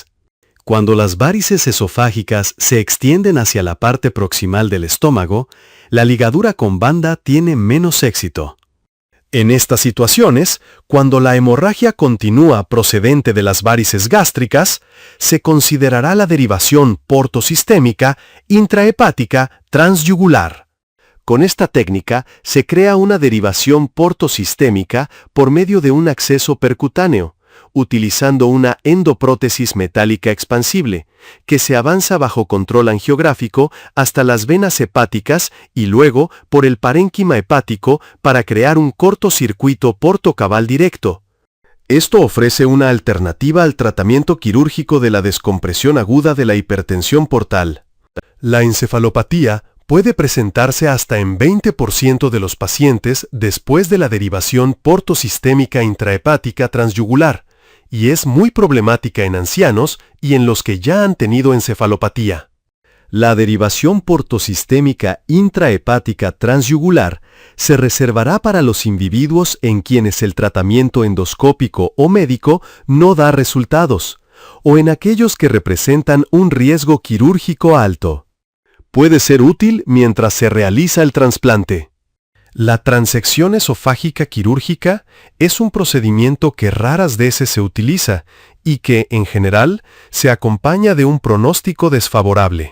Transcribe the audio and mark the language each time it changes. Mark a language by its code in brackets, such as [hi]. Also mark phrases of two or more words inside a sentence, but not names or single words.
[es] Cuando las varices esofágicas se extienden hacia la parte proximal del estómago, la ligadura con banda tiene menos éxito. En estas situaciones, cuando la hemorragia continúa procedente de las varices gástricas, se considerará la derivación portosistémica intrahepática transyugular. Con esta técnica se crea una derivación portosistémica por medio de un acceso percutáneo, utilizando una endoprótesis metálica expansible, que se avanza bajo control angiográfico hasta las venas hepáticas y luego por el parénquima hepático para crear un cortocircuito portocabal directo. Esto ofrece una alternativa al tratamiento quirúrgico de la descompresión aguda de la hipertensión portal. La encefalopatía Puede presentarse hasta en 20% de los pacientes después de la derivación portosistémica intrahepática transyugular, y es muy problemática en ancianos y en los que ya han tenido encefalopatía. La derivación portosistémica intrahepática transyugular se reservará para los individuos en quienes el tratamiento endoscópico o médico no da resultados, o en aquellos que representan un riesgo quirúrgico alto. Puede ser útil mientras se realiza el trasplante. La transección esofágica quirúrgica es un procedimiento que raras veces se utiliza y que, en general, se acompaña de un pronóstico desfavorable.